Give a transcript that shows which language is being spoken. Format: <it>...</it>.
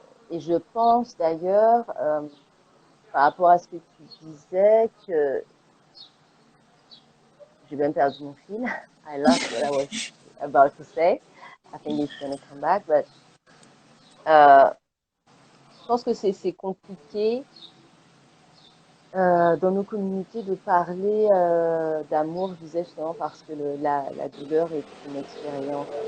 <fr>Et je pense d'ailleurs, par rapport à ce que tu disais, que j'ai même perdu mon fil.</fr> <en>I lost what I was about to say. I think it's going to come back, but</en> <fr>je pense que c'est compliqué dans nos communautés de parler d'amour, je disais justement parce que la douleur est une expérience</fr>